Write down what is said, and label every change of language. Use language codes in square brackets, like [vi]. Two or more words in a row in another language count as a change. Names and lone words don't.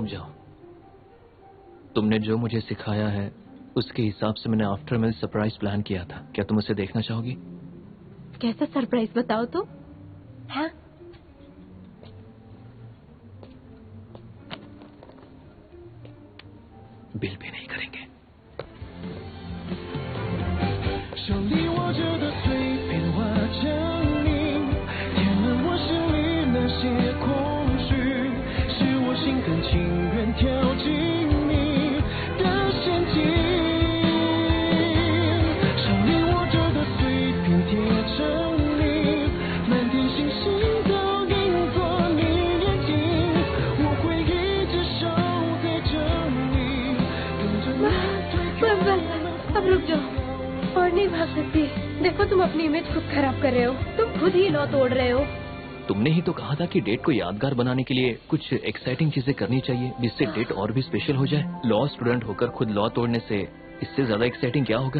[hi] रुक जाओ, तुमने जो मुझे सिखाया है उसके हिसाब से मैंने [en] after meal surprise [hi] प्लान किया था। क्या तुम उसे देखना चाहोगी? कैसा सरप्राइज बताओ तो। हाँ, बिल भी नहीं करेंगे। [zh] 手里握着的碎片化成泥，填满我心里那些空虚，是我心甘情愿跳进你的陷阱。手里握着的碎片贴成泥，满天星星都映作你眼睛，我会一直守在这里，等着你推开。 [hi] बस अब रुक जाओ, और नहीं भाग सकती। देखो तुम अपनी इमेज खुद खराब कर रहे हो, तुम खुद ही लॉ तोड़ रहे हो। तुमने ही तो कहा था कि डेट को यादगार बनाने के लिए कुछ एक्साइटिंग चीजें करनी चाहिए जिससे डेट और भी स्पेशल हो जाए। [en] law student [hi] होकर खुद लॉ तोड़ने से इससे ज्यादा एक्साइटिंग क्या होगा?